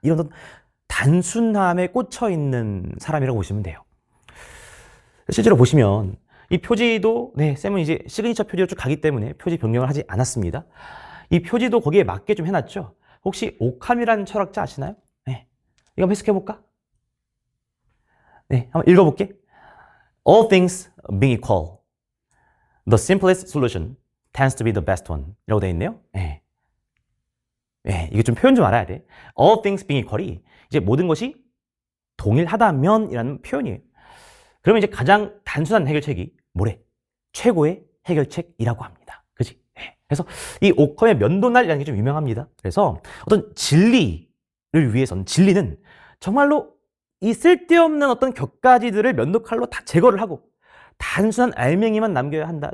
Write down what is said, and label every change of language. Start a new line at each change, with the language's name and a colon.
Korean: 이런 단순함에 꽂혀 있는 사람이라고 보시면 돼요. 실제로 보시면 이 표지도 쌤은 이제 시그니처 표지로 쭉 가기 때문에 표지 변경을 하지 않았습니다. 이 표지도 거기에 맞게 좀 해놨죠. 혹시 오캄이라는 철학자 아시나요? 네. 이거 한번 해석해볼까? 네, 한번 읽어볼게.
English: All things being equal, the simplest solution tends to be the best one.
Korean: 이라고 되어 있네요. 네. 네, 이거 좀 표현 좀 알아야 돼.
English: All things being equal
Korean: 이 이제 모든 것이 동일하다면 이라는 표현이에요. 그러면 이제 가장 단순한 해결책이 뭐래? 최고의 해결책이라고 합니다. 그치? 네. 그래서 이 오컴의 면도날이라는 게 좀 유명합니다. 그래서 어떤 진리를 위해서는 진리는 정말로 이 쓸데없는 어떤 격가지들을 면도칼로 다 제거를 하고 단순한 알맹이만 남겨야 한다.